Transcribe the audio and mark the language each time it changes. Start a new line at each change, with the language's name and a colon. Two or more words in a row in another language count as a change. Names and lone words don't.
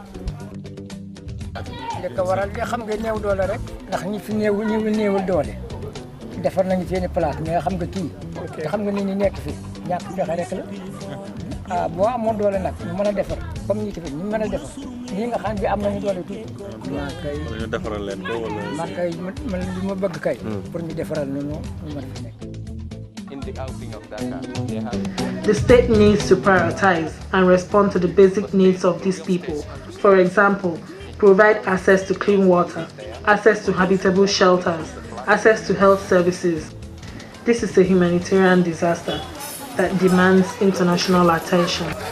Wolof: li ko waral li xam nga néew doole rek ndax ñi fi néewul doole defar nañu seen i
French: place mais
Wolof: xam nga kii te xam nga nit ñi nekk fi ñàkk pexe rek la ah boo amoon doole nag ñu mën a defar comme ñi fi ñu mën a defar ñii nga xam bi am nañu doole tuuti. waaw kay ñu defaral leen ko wala. man kay man li ma bëgg kay. pour ñu defaral ñu mën a fi nekk.
English: The state needs to prioritize and respond to the basic needs of these people. For example, provide access to clean water, access to habitable shelters, access to health services. This is a humanitarian disaster that demands international attention.